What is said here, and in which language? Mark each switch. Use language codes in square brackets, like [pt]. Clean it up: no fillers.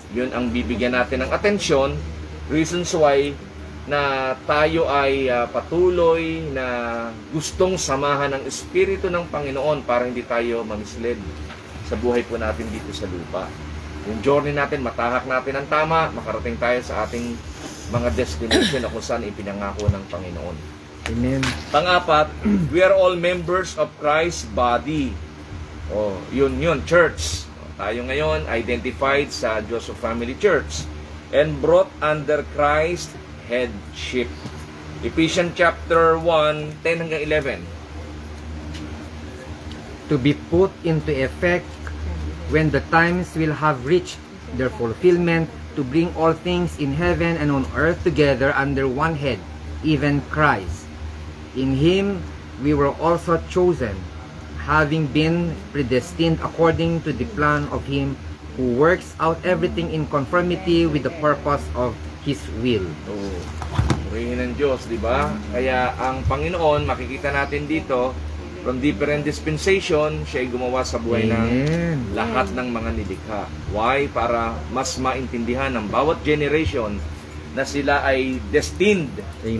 [tl] Yun ang bibigyan natin ng atensyon, [en] reasons why [tl] na tayo ay patuloy na gustong samahan ng Espiritu ng Panginoon para hindi tayo mamisled sa buhay po natin dito sa lupa. Yung journey natin, matahak natin ang tama, makarating tayo sa ating mga destination na kung saan ipinangako ng Panginoon. Amen. Pang-apat, [en] we are all members of Christ's body. Yun, church. [tl] Tayo ngayon [en] identified sa Joseph Family Church and brought under Christ's headship. [tl] Ephesians chapter 1, 10 hanggang 11. [en] To be put into effect when the times will have reached their fulfillment, to bring all things in heaven and on earth together under one head, even Christ. In Him we were also chosen, having been predestined according to the plan of Him who works out everything in conformity with the purpose of His will. [tl] Purihin ng Diyos, di ba? Kaya ang Panginoon, makikita natin dito, [en] from different dispensation, [tl] siya ay gumawa sa buhay ng Amen. lahat ng mga nilikha. [en] Why? [tl] Para mas maintindihan ng bawat generation na sila ay destined Amen.